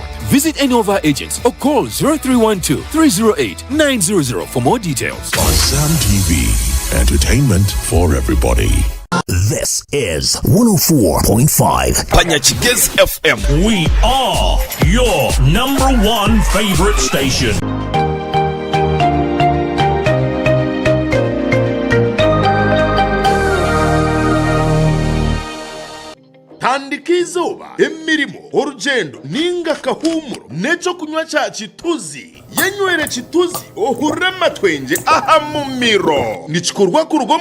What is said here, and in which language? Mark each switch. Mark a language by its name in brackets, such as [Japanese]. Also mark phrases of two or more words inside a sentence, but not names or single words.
[English] Visit any of our agents or call 0312 308 900 for more details. AZAM TV, entertainment for everybody. This is 104.5 Panyachigez FM. We are your number one favorite station. [Nyankole] tandika izuba emirimo urugendo ninga kahumuro neco kunywa ca chituzi yenywere chituzi ohure amatwenge aha mu miro nikikorwa ku rugo